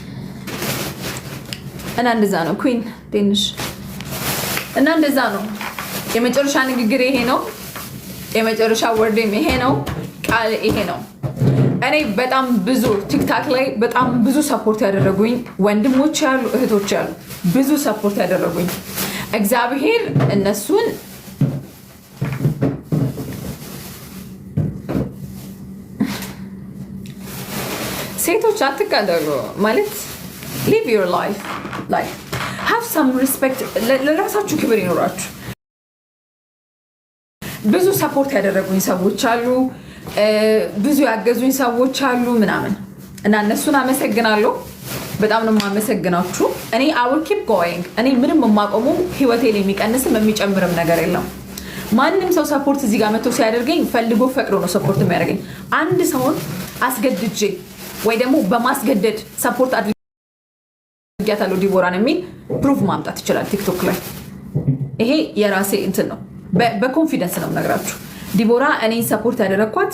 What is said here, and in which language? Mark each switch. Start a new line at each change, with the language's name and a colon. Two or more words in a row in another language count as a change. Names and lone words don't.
Amharic: እና እንደዛ ነው ኩዊን ትንሽ እና እንደዛ ነው። የመጨረሻ ንግግር ይሄ ነው። የመጨረሻ ወርድም ይሄ ነው። ቃል ይሄ ነው። እኔ በጣም ብዙ ቲክታክ ላይ በጣም ብዙ ሰፖርት ያደረጉኝ ወንድሞች ያሉ እህቶች ያሉ ብዙ ሰፖርት ያደረጉኝ እግዚአብሔር እነሱን ሴቶች አትቀደሩ ማለት
English: live your life like have some respect
Amharic: ለራሳችሁ ክብር ይኖራችሁ። ብዙ ሰፖርት ያደረጉኝ ሰዎች አሉ፣ ብዙ ያገዙኝ ሰዎች አሉ ምናምን እና እነሱን አመሰግናለሁ። በጣም ነው የማመሰግናችሁ። እኔ
English: I will keep going።
Amharic: እኔ ምንም የማቆመው ህይወቴ ላይ የሚቀንስም የሚጨምርም ነገር የለም። ማንም ሰው ሰፖርት እዚህ ጋር መጥቶ ሲያደርገኝ ፈልጎ ፈቅዶ ነው ሰፖርት የሚያደርገኝ። አንድ ሰውን አስገድጄ ወይ ደግሞ በማስገደድ ሰፖርት አድርጊያታለሁ ዲቦራን የሚል ፕሩፍ ማምጣት ይችላል ቲክቶክ ላይ። ይሄ የራሴ እንትን ነው፣ በኮንፊደንስ ነው የምነግራችሁ። ዲቦራ እኔን ሰፖርት ያደረግኳት